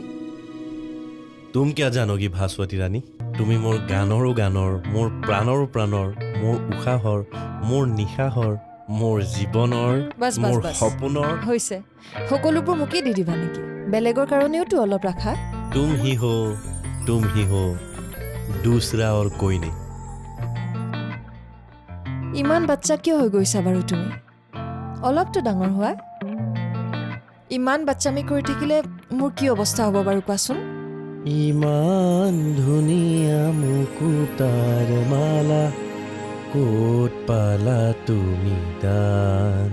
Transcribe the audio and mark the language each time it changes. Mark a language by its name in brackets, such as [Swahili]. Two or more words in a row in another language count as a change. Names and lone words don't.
[Assamese] তুম কিয় জানগী ভাস্বতী ৰাণী তুমি মোৰ গানৰো গানৰ মোৰ প্ৰাণৰো প্ৰাণৰ মোৰ উশাহৰ মোৰ নিশাহৰ মোৰ জীৱনৰ বাছ বাছ মোৰ বাছ সপোনৰ হৈছে সকলোবোৰ মোকেই দি দিবা নেকি বেলেগৰ কাৰণেওতো অলপ ৰাখা [Hindi] तुम ही हो दूसरा और कोई नहीं [Assamese] ইমান বাচ্চা কিয় হৈ গৈছা বাৰু তুমি অলপতো ডাঙৰ হোৱা ইমান বাচ্চামি কৰি থাকিলে মোৰ কি অৱস্থা হ'ব বাৰু কোৱাচোন ইমান ধুনীয়া মুকুতাৰ মালা ক'ত পালা তুমি দান